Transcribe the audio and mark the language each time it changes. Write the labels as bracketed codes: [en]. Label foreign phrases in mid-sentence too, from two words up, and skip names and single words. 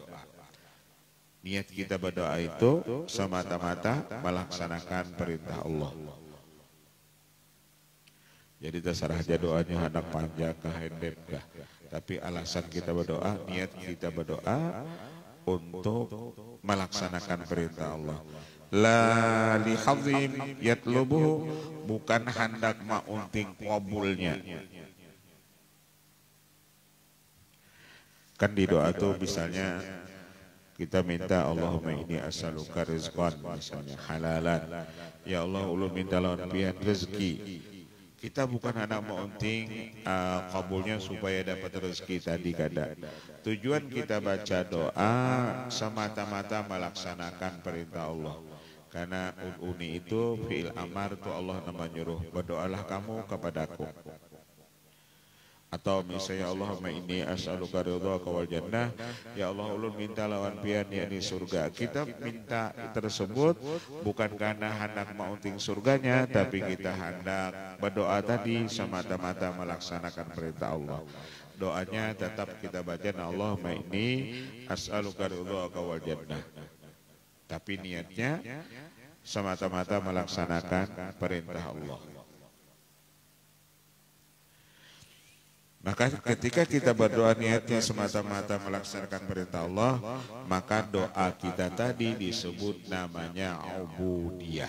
[bjn] Niat kita berdoa itu semata-mata melaksanakan perintah Allah. Jadi terserah aja doanya hendak panjang kah hendek kah. Tapi alasan kita berdoa, niat kita berdoa untuk melaksanakan perintah Allah. [ar] لا لهذا يطلبه, [bjn] bukan hendak maunting kabulnya. Kan di doa tuh misalnya kita minta [ar] اللهم إني أسألك رزقا, [bjn] misalnya halalan. Ya Allah, ulun minta lawan pian rezeki. Kita bukan hanya meunting kabulnya supaya dapat rezeki tadi kada. Tujuan kita baca doa semata-mata melaksanakan perintah Allah. Karena uni itu [ar] فعل أمر [bjn] itu Allah nama nyuruh, berdoalah kamu kepadaku. Atau misalnya [ar] اللهم إني أسألك رضاك والجنة, [bjn] ya Allah ulun minta lawan pian yakni surga. Kita minta tersebut bukan karena hendak maunting surganya, tapi kita hendak berdoa tadi semata-mata melaksanakan perintah Allah. Doanya tetap kita baca [ar] اللهم إني أسألك رضاك والجنة. [bjn] Tapi niatnya semata-mata melaksanakan perintah Allah. Maka ketika kita berdoa niatnya semata-mata melaksanakan perintah Allah, maka doa kita tadi disebut namanya ubudiyah.